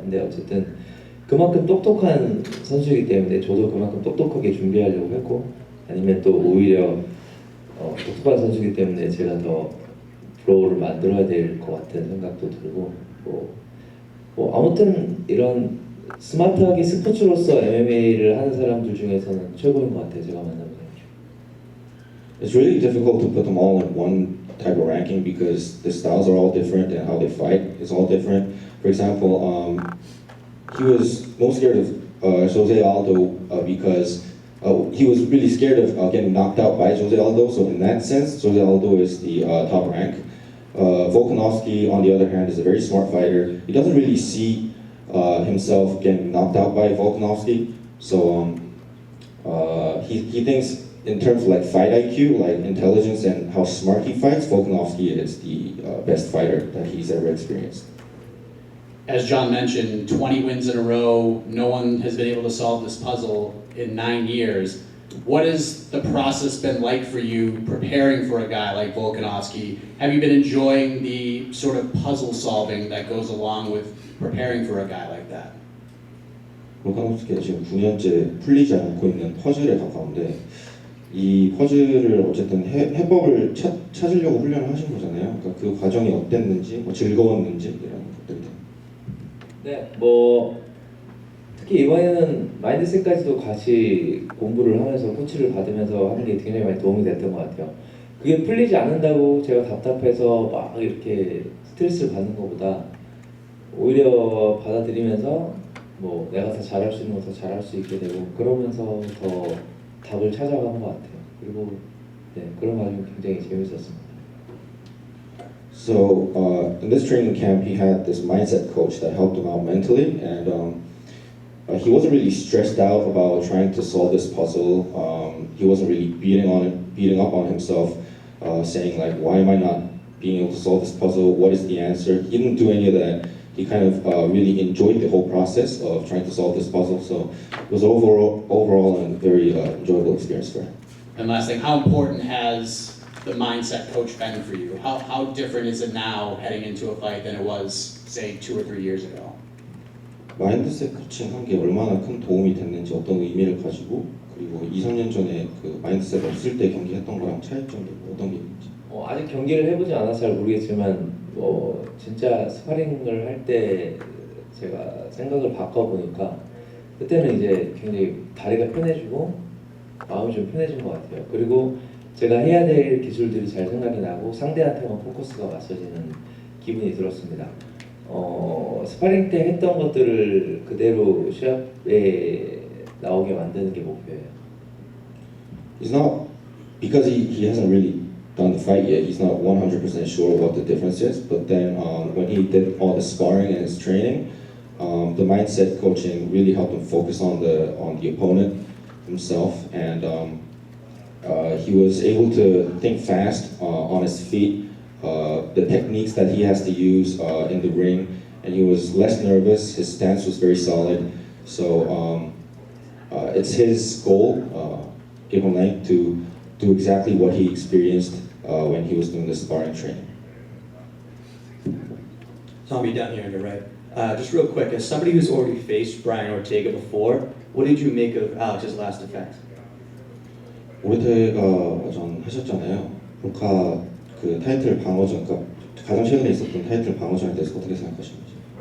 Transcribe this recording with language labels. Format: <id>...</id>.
<ko>근데 어쨌든 그만큼 똑똑한 선수이기 때문에 저도 그만큼 똑똑하게 준비하려고 했고, 아니면 또 오히려 똑똑한 선수이기 때문에 제가 더 브로우를 만들어야 될 것 같은 생각도 들고, 아무튼 이런 스마트하게 스포츠로서 MMA를 하는 사람들 중에서는 최고인 것 같아요. 제가 만나본 사람 중에.</ko> <en>It's really difficult to put them all in one type of ranking because the styles are all different and how they fight is all different. For example, he was most scared of Jose Aldo because he was really scared of getting knocked out by Jose Aldo. So in that sense, Jose Aldo is the top rank. Volkanovski, on the other hand, is a very smart fighter. He doesn't really see himself getting knocked out by Volkanovski. So he thinks in terms of like fight IQ, like intelligence and how smart he fights, Volkanovski is the best fighter that he's ever experienced. As John mentioned, 20 wins in a row. No one has been able to solve this puzzle in 9 years. What has the process been like for you preparing for a guy like Volkanovski? Have you been enjoying the sort of puzzle solving that goes along with preparing for a guy like that?</en> <ko>볼카nov스키가 지금 9년째 풀리지 않고 있는 퍼즐에 가까운데 이 퍼즐을 어쨌든 해법을 찾으려고 훈련을 하신 거잖아요. 그러니까 그 과정이 어땠는지, 즐거웠는지 이런 것들이. 네, 특히 이번에는 마인드셋까지도 같이 공부를 하면서 코치를 받으면서 하는 게 굉장히 많이 도움이 됐던 것 같아요. 그게 풀리지 않는다고 제가 답답해서 막 이렇게 스트레스를 받는 것보다 오히려 받아들이면서 내가 더 잘할 수 있는 거 더 잘할 수 있게 되고 그러면서 더 답을 찾아가는 것 같아요. 그리고 그런 과정이 굉장히 재밌었습니다.</ko> <en>So in this training camp, he had this mindset coach that helped him out mentally, and he wasn't really stressed out about trying to solve this puzzle. He wasn't really beating up on himself, saying like, "Why am I not being able to solve this puzzle? What is the answer?" He didn't do any of that. He kind of really enjoyed the whole process of trying to solve this puzzle. So it was overall a very enjoyable experience for him. And last thing, how important has the mindset coach been for you? How different is it now heading into a fight than it was, say, 2 or 3 years ago?</en> <ko>마인드셋 코칭 한 게 얼마나 큰 도움이 됐는지, 어떤 의미를 가지고, 그리고 2, 3년 전에 그 마인드셋 없을 때 경기했던 거랑 차이점이 어떤 게 있는지. 아직 경기를 해보지 않아서 잘 모르겠지만 진짜 스파링을 할 때 제가 생각을 바꿔보니까 그때는 이제 굉장히 다리가 편해지고 마음이 좀 편해진 것 같아요. 그리고 제가 해야 될 기술들이 잘 생각이 나고 상대한테만 포커스가 맞춰지는 기분이 들었습니다. 스파링 때 했던 것들을 그대로 시합에 나오게 만드는 게 목표예요.</ko> <en>He's not, because he hasn't really done the fight yet, he's not 100% sure what the difference is, but then when he did all the sparring and his training, the mindset coaching really helped him focus on the opponent himself, and he was able to think fast on his feet, the techniques that he has to use in the ring, and he was less nervous, his stance was very solid, so it's his goal, given length, to do exactly what he experienced when he was doing the sparring training. Tommy, down here on your right. Just real quick, as somebody who's already faced Brian Ortega before, what did you make of Alex's last defense?</en> <ko>오르테가 전 하셨잖아요. 볼카 그 타이틀 방어전, 그러니까 가장 최근에 있었던 타이틀 방어전에 대해서 어떻게 생각하시는지?</ko>